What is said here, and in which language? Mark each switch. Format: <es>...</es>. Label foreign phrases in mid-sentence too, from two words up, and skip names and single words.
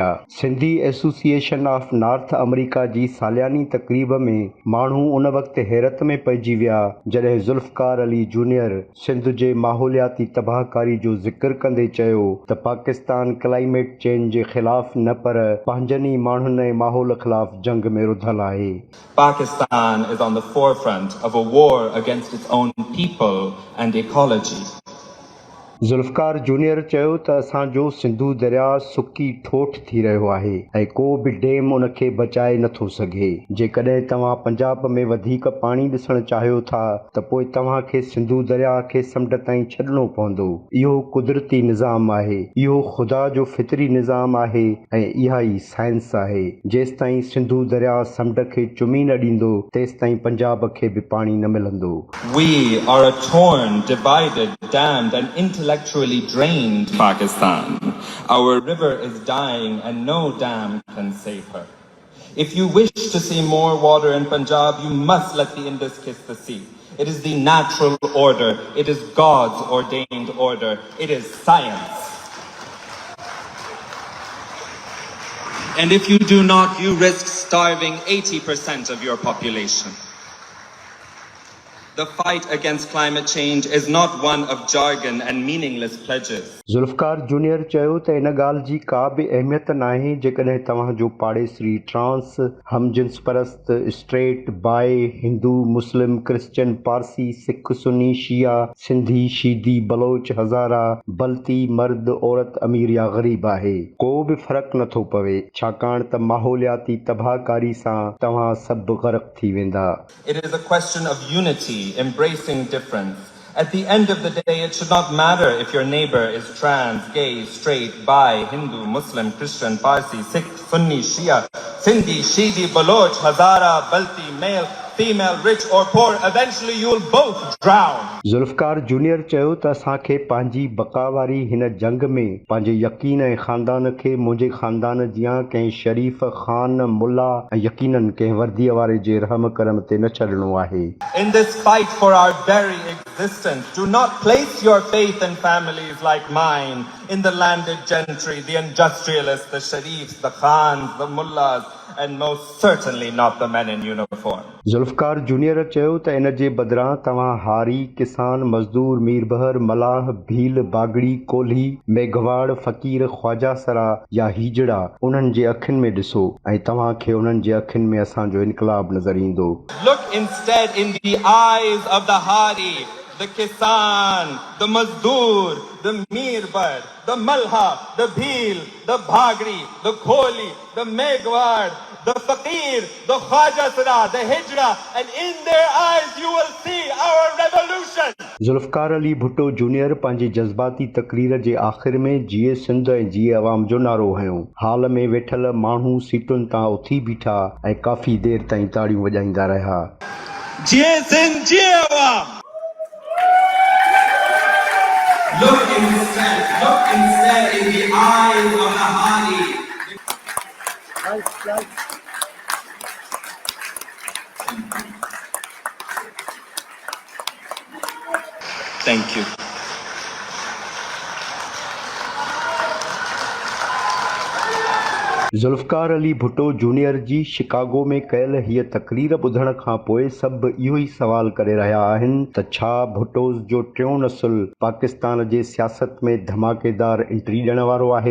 <sd>सिंधी एसोसिएशन ऑफ नॉर्थ अमरीका जी सालियानी तक़रीब में माण्हू उन वक़्तु हैरत में पइजी विया जॾहिं ज़ुल्फकार अली जूनियर सिंध जे माहौलियाती तबाहकारी जो ज़िक्र कंदे चयो त पाकिस्तान</sd> <en>climate change</en> <sd>जे ख़िलाफ़ न पर पंहिंजनि ई माण्हुनि ऐं माहौल ख़िलाफ़ जंग में रुधल आहे।</sd> <en>Pakistan is on the forefront of a war against its own people and ecology.</en> <sd>ज़ुल्फकार जूनियर चयो त असांजो सिंधु दरिया सुकी ठोठ थी रहियो आहे ऐं को बि डैम उन खे बचाए नथो सघे। जेकॾहिं तव्हां पंजाब में वधीक पाणी ॾिसणु चाहियो था त पोइ तव्हां खे सिंधु दरिया खे समुंड ताईं छॾिणो पवंदो। इहो कुदरती निज़ाम आहे, इहो ख़ुदा जो फितरी निज़ाम आहे ऐं इहा ई साइंस आहे। जेसिताईं सिंधु दरिया समुंड खे चुमी न ॾींदो तेसिताईं पंजाब खे बि पाणी न मिलंदो।</sd> <en>We are a torn, divided, damned and intellectually drained Pakistan. Our river is dying and no dam can save her. If you wish to see more water in Punjab, you must let the Indus kiss the sea. It is the natural order. It is God's ordained order. It is science. And if you do not, you risk starving 80% of your population. The fight against climate change is not one of jargon and meaningless pledges.</en> <sd>ज़ुल्फकार जूनियर चयो त इन ॻाल्हि जी का बि अहमियत नाहे जेकॾहिं तव्हांजो पाड़ेसरी ट्रांस, हमजिन्स परस्त,</sd> <en>straight, bi,</en> <sd>हिंदू, मुस्लिम, क्रिश्चियन, पारसी, सिख, सुन्नी, शिया, सिंधी, शीदी, बलोच, हज़ारा, बल्ती, मर्द, औरत, अमीर या ग़रीब आहे। को बि फ़र्क़ु नथो पवे छाकाणि त माहौलियाती तबाहकारी सां तव्हां सभु ग़रक़ थी वेंदा।</sd> <en>It is a question of unity, embracing difference. At the end of the day, it should not matter if your neighbor is trans, gay, straight, bi, Hindu, Muslim, Christian, Parsi, Sikh, Sunni, Shia, Sindhi, Shidi, Baloch, Hazara, Balti, male, female, rich or poor. Eventually you will both drown.</en> <sd>ज़ुल्फकार जूनियर चयो त असांखे पंहिंजी बका वारी हिन जंग में पंहिंजे यकीन ऐं ख़ानदान खे मुंहिंजे ख़ानदान जियां कंहिं शरीफ़ ख़ान, मुल्ला ऐं यकीनन कंहिं वर्दीअ वारे जे रहम करम ते न छॾिणो आहे।</sd> <en>In this fight for our very existence, do not place your faith in families like mine, in the landed gentry, the industrialists, the sharifs, the khans, the mullahs, and most certainly not the men in uniform.</en> <sd>ज़ुल्फकार जूनियर चयो त इन जे बदिरां तव्हां हारी, किसान, मज़दूर, मीरबहर, मलाह, भील, बागड़ी, कोल्ही, मेघवाड़, फ़क़ीर, ख्वाजा सरा या हीजड़ा उन्हनि जे अखियुनि में ॾिसो ऐं तव्हां खे उन्हनि जे अखियुनि में असांजो इनकलाब नज़र ईंदो।</sd> <en>Look instead in the eyes of the Hari, the Kisan, the Mazdoor, the Mirbar, the Malha, the Bhil, the Bhagri, the Kholi, the Megwad, the Faqir, the Khwajasra, the Hijra, and in their eyes you will see our revolution.</en> <sd>ज़ुल्फकार अली भुट्टो जूनियर पंहिंजी जज़्बाती तक़रीर जे आख़िर में जीए सिंध ऐं जीए अवाम जो नारो हंयो। हाल में वेठल माण्हू सीटुनि तां उथी बीठा ऐं काफ़ी देर ताईं ताड़ियूं वॼाईंदा रहिया। जीए सिंध, जीए अवाम।</sd> <en>Look instead in the eyes of the Hadi. Thank you.</en> <sd>ज़ुल्फकार अली भुट्टो जूनियर जी शिकागो में कयल हीअ तक़रीर ॿुधण खां पोइ सभु इहो ई सवाल करे रहिया आहिनि त छा भुट्टोज़ जो टियों नसुल पाकिस्तान जे सियासत में धमाकेदार एंट्री ॾियण वारो आहे।</sd>